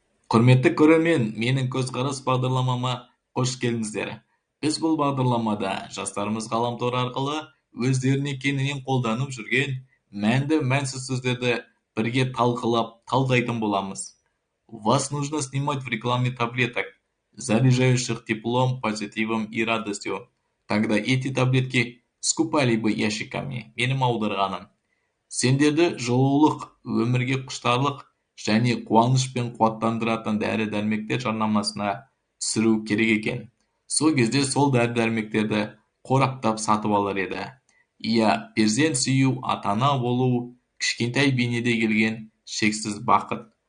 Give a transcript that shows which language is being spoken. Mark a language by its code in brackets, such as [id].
[kk] Құрметті көрермен, менің көз қарас бағдарламама қош келдіңіздер. Біз бұл бағдарламада жастарымыз ғаламтор арқылы өздеріне кеңінен қолданып жүрген мәнді мәнсіз сөздерді бірге талқылап, талдайтын боламыз. [ru] Вас нужно снимать в рекламе таблеток, заряжающих теплом, позитивом и радостью. Тогда эти таблетки скупали бы ящиками. [kk] Менің аударғаным. Сендерді жылулық, өмірге құштарлық және қуанышпен қуаттандыратын дәрі-дәрмектер жарнамасына түсіру керек екен. Сол кезде сол дәрі-дәрмектерді қораптап сатып алар еді. Иә, перзент сүю, ата-ана болу, кішкентай бейнеде келген шексіз бақыт.